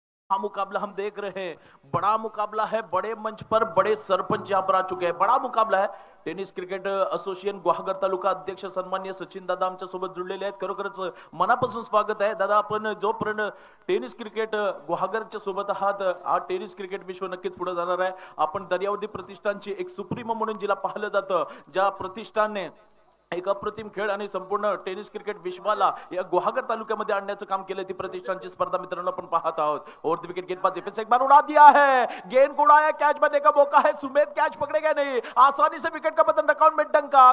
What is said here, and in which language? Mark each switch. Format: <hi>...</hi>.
<hi>मुकाबला हम देख रहे हैं, बड़ा मुकाबला है. बड़े मंच पर बड़े सरपंच यहाँ पर आ चुके हैं. बड़ा मुकाबला है.</hi> <mr>टेनिस क्रिकेट असोसिएशन गुहागर तालुका अध्यक्ष सन्माननीय सचिन दादा आमच्या सोबत जुळलेले आहेत. खरोखरच मनापासून स्वागत आहे दादा. आपण जोपर्यंत टेनिस क्रिकेट गुहागरच्या सोबत आहात हा टेनिस क्रिकेट विश्व नक्कीच पुढे जाणार आहे. आपण दर्यावती प्रतिष्ठानची एक सुप्रीमो म्हणून जिला पाहिलं जातं, ज्या प्रतिष्ठानने एक अप्रतिम खेळ आणि संपूर्ण टेनिस क्रिकेट विश्वाला या गुहागर तालुक्यामध्ये आणण्याचं काम केलं. ती प्रतिष्ठानची स्पर्धा मित्रांनो आपण पाहत आहोत.</mr> <hi>और विकेट गेंदबाज एक बार उड़ा दिया है, गेंद को उड़ाया, कैच बनने का मौका है. सुमेध कैच पकड़ेगा नहीं, आसानी से विकेट का पतन अकाउंट में डंका.</hi>